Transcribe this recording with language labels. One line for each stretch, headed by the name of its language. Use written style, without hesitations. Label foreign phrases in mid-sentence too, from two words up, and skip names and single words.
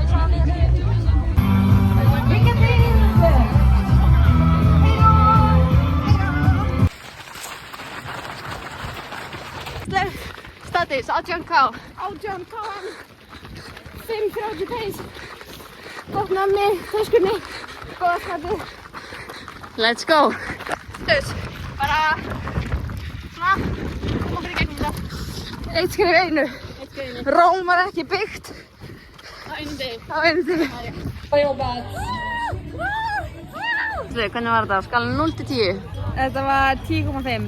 Swedish: Lycka til!
English: Status, 18K. 18K. 5:30 pace.
Icelandic: Gott nammi, þöskunni, góða skapið.
English: Let's go! Status,
Icelandic: bara svona, koma okkur í gegnum þetta. Eitt skref einu. Róm var ekki byggt á einu degi. Hvernig var þetta? Skalan 0 til 10? Þetta var 10,5.